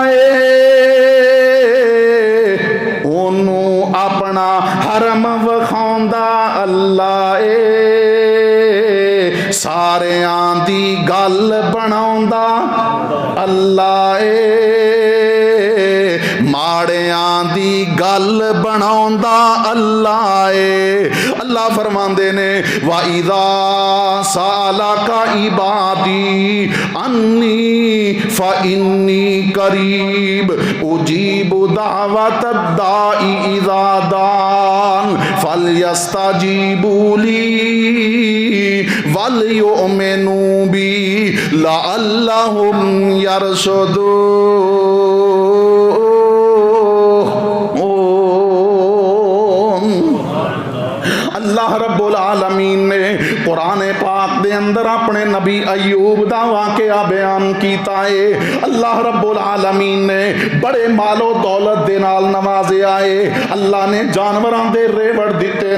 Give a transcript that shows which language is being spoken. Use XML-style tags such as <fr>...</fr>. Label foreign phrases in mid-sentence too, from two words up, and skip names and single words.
<pa>اے، اونوں اپنا حرم وکھاؤندا اللہ اے، ساریاں دی گل بناؤندا اللہ اے، ماڑیاں دی گل بناؤندا اللہ اے. اللہ فرماندے نے</pa> <ar>و إذا سألك عبادي عني فإني قريب أجيب دعوة الداع إذا دعان فَلْيَسْتَجِيبُوا لِي وَلْيُؤْمِنُوا بِي لَعَلَّهُمْ يَرْشُدُونَ۔</ar> <pa>اللہ رب العالمین نے قرآن پاک دے اندر اپنے نبی ایوب دا واقعہ بیان کیتا ہے۔ اللہ رب العالمین نے بڑے مال و دولت دے نال نوازے آئے، اللہ نے جانوراں دے ریوڑ دیتے</pa>